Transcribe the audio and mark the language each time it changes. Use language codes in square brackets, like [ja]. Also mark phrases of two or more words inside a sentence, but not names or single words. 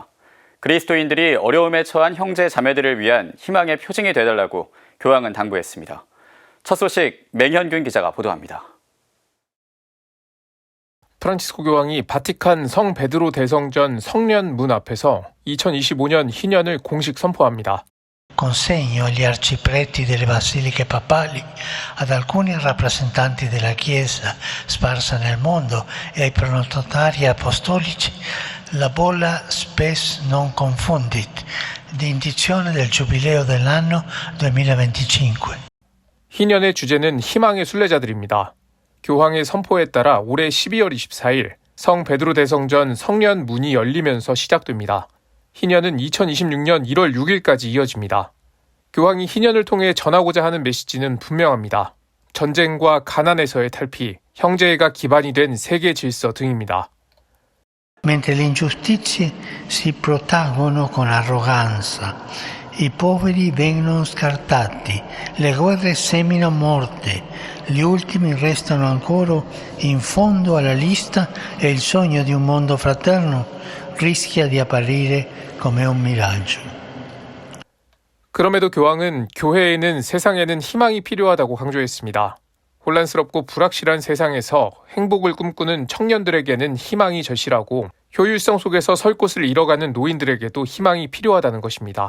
[ko] 그리스도인들이 어려움에 처한 형제 자매들을 위한 희망의 표징이 되달라고 교황은 당부했습니다. 첫 소식 맹현균 기자가 보도합니다. 프란치스코 교황이 바티칸 성 베드로 대성전 성련 문 앞에서 2025년 희년을 공식 선포합니다. [it] Consegno agli arcipreti delle basiliche papali, ad alcuni rappresentanti della Chiesa sparsa nel mondo e ai pronotari apostolici la bolla spes non confundit, di indizione del giubileo dell'anno 2025. [ko] 희년의 주제는 희망의 순례자들입니다. 교황의 선포에 따라 올해 12월 24일 성 베드로 대성전 성련 문이 열리면서 시작됩니다. 희년은 2026년 1월 6일까지 이어집니다. 교황이 희년을 통해 전하고자 하는 메시지는 분명합니다. 전쟁과 가난에서의 탈피, 형제애가 기반이 된 세계 질서 등입니다. [it] Mentre le ingiustizie si protraggono con arroganza, i poveri vengono scartati, le guerre seminano morte, gli ultimi restano ancora in fondo alla lista e il sogno di un mondo fraterno rischia di apparire come un miraggio. [ko] 그럼에도 교황은 교회에는 세상에는 희망이 필요하다고 강조했습니다. 혼란스럽고 불확실한 세상에서 행복을 꿈꾸는 청년들에게는 희망이 절실하고 효율성 속에서 설 곳을 잃어가는 노인들에게도 희망이 필요하다는 것입니다.